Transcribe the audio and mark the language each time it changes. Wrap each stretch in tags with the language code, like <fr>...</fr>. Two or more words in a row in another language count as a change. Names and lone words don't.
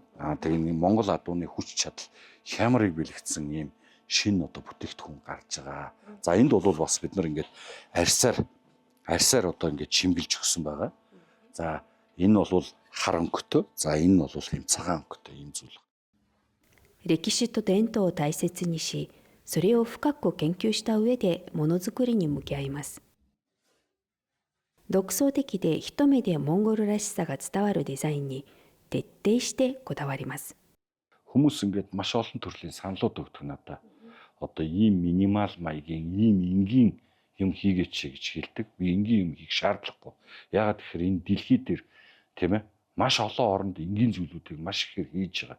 <mn>Тэгээ Монгол адууны хүч чадал хямрыг бэлэгдсэн ийм шин одоо бүтээгдэхүүн гарч байгаа. За энд бол бас бид нар ингээд арьсаар одоо ингээд чимгэлж өгсөн байгаа. За энэ бол хар өнгөтэй. За энэ бол хэм цагаан өнгөтэй ийм зүйл.</mn> <ja>歴史と伝統を大切にし、それを深く研究した上でものづくりに向き合います。独創的で一目でモンゴルらしさが伝わるデザインに徹底してこだわります。</ja> <mn>Хүмүүс ингээд маш олон төрлийн саналууд өгдөг надад. Одоо ийм минимал маягийн, ийм энгийн юм хийгээч гэж хэлдэг. Би энгийн юм хийх шаардлагагүй. Яагаад гэхээр энэ дэлхий дээр тийм ээ маш олон оронд энгийн зүйлүүдийг маш ихээр хийж байгаа.</mn>